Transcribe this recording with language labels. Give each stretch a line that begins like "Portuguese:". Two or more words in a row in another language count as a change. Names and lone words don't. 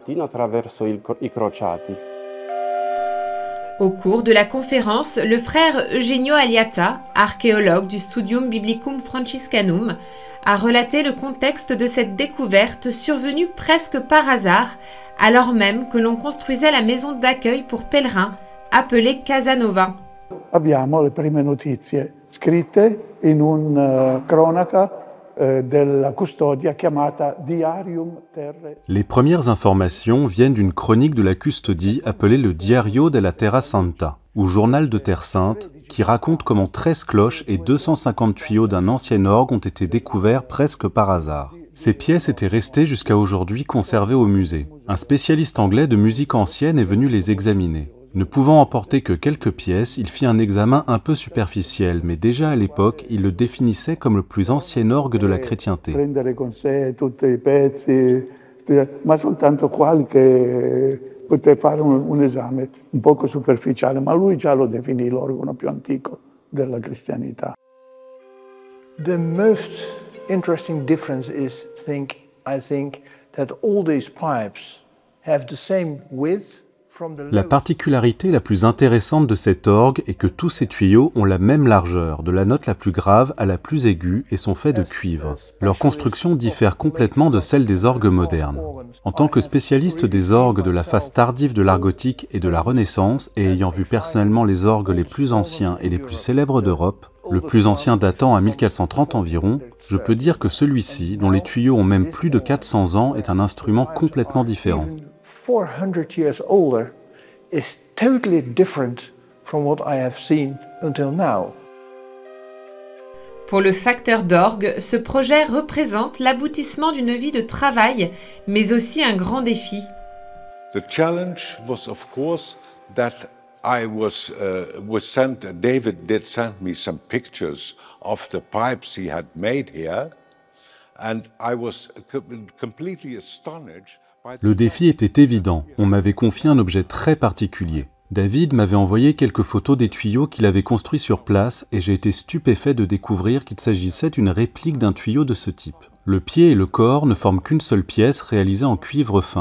French: Au cours de la conférence, le frère Eugenio Aliata, archéologue du Studium Biblicum Franciscanum, a relaté le contexte de cette découverte survenue presque par hasard, alors même que l'on construisait la maison d'accueil pour pèlerins, appelée Casanova.
Italian: Abbiamo le prime notizie scritte in un cronaca della custodia chiamata Diarium Terrae.
French: Les premières informations viennent d'une chronique de la custodie appelée le Diario della Terra Santa, ou Journal de Terre Sainte, qui raconte comment 13 cloches et 250 tuyaux d'un ancien orgue ont été découverts presque par hasard. Ces pièces étaient restées jusqu'à aujourd'hui conservées au musée. Un spécialiste anglais de musique ancienne est venu les examiner. Ne pouvant emporter que quelques pièces, il fit un examen un peu superficiel, mais déjà à l'époque, il le définissait comme le plus ancien orgue de la chrétienté.
Italian: Prendere con sé tutti i pezzi, ma soltanto qualche poté fare un esame un poco superficiale, ma lui già lo definì l'organo più antico della cristianità.
English: The most interesting difference is, I think that all these pipes have the same width.
French: La particularité la plus intéressante de cet orgue est que tous ces tuyaux ont la même largeur, de la note la plus grave à la plus aiguë, et sont faits de cuivre. Leur construction diffère complètement de celle des orgues modernes. En tant que spécialiste des orgues de la phase tardive de l'art gothique et de la Renaissance, et ayant vu personnellement les orgues les plus anciens et les plus célèbres d'Europe, le plus ancien datant à 1430 environ, je peux dire que celui-ci, dont les tuyaux ont même plus de 400 ans, est un instrument complètement différent.
English: 400 years older is totally different from what I have seen until now.
French: Pour le facteur d'orgue, ce projet représente l'aboutissement d'une vie de travail, mais aussi un grand défi.
English: The challenge was of course that David did send me some pictures of the pipes he had made here, and I was completely astonished.
French: Le défi était évident, on m'avait confié un objet très particulier. David m'avait envoyé quelques photos des tuyaux qu'il avait construits sur place et j'ai été stupéfait de découvrir qu'il s'agissait d'une réplique d'un tuyau de ce type. Le pied et le corps ne forment qu'une seule pièce réalisée en cuivre fin.